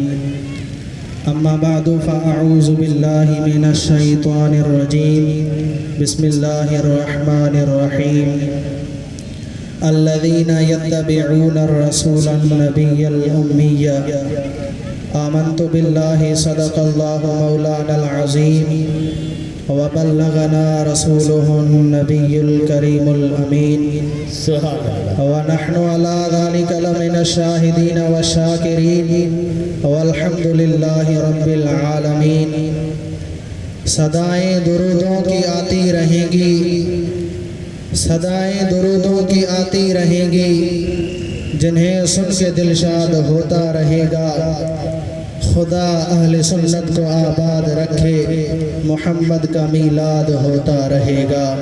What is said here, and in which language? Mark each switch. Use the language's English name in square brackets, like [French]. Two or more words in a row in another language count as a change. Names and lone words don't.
[Arabic] أما بعد فأعوذ بالله من الشيطان الرجيم. بسم الله الرحمن الرحيم. الذين يتبعون الرسول النبي الأمي آمنت بالله صدق الله مولانا العظيم وبلغنا رسوله النبي الكريم الأمين ونحن على ذلك لمن الشاهدين وشاكرين والحمد لله رب العالمين. [Urdu] صدائیں درودوں کی آتی رہیں گی، صدائیں درودوں کی آتی رہیں گی، جنہیں سن کے دلشاد ہوتا رہے گا. خدا اہلِ سنت کو آباد رکھے، محمد کا میلاد ہوتا رہے گا.